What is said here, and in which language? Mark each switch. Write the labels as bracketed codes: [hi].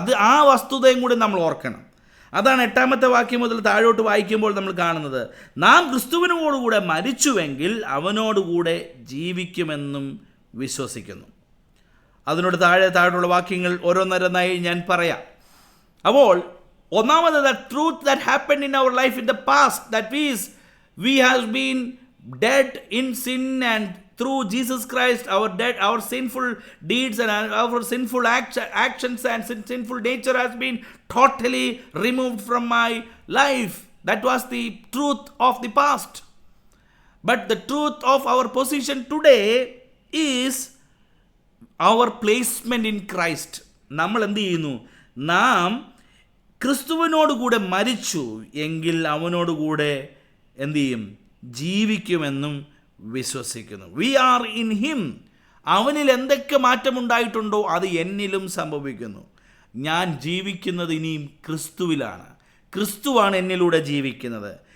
[ml] ആ വസ്തുതയും കൂടി നമ്മൾ ഓർക്കണം. അതാണ് 8-ാമത്തെ വാക്യം മുതൽ താഴോട്ട് വായിക്കുമ്പോൾ നമ്മൾ കാണുന്നത്. നാം ക്രിസ്തുവിനോടുകൂടെ മരിച്ചുവെങ്കിൽ അവനോടുകൂടെ ജീവിക്കുമെന്നും വിശ്വസിക്കുന്നു. അതിനോട് താഴോട്ടുള്ള വാക്യങ്ങൾ ഓരോന്നോരോന്നായി ഞാൻ പറയാം. അപ്പോൾ ഒന്നാമത്, [en] the truth that happened in our life in the past, that is, we have been dead in sin, and through Jesus Christ our sinful deeds and our sinful actions and sinful nature has been totally removed from my life. That was the truth of the past. But the truth of our position today is our placement in Christ. [ml] നമ്മൾ എന്ത് ചെയ്യുന്നു? നാം ക്രിസ്തുവിനോടുകൂടെ മരിച്ചു എങ്കിൽ അവനോടുകൂടെ എന്തു ചെയ്യും? ജീവിക്കുമെന്നും വിശ്വസിക്കുന്നു. [en] We are in him. [ml] അവനിൽ എന്തൊക്കെ മാറ്റമുണ്ടായിട്ടുണ്ടോ അത് എന്നിലും സംഭവിക്കുന്നു. ഞാൻ ജീവിക്കുന്നത് ഇനിയും ക്രിസ്തുവിലാണ്. ക്രിസ്തുവാണ് എന്നിലൂടെ ജീവിക്കുന്നത്.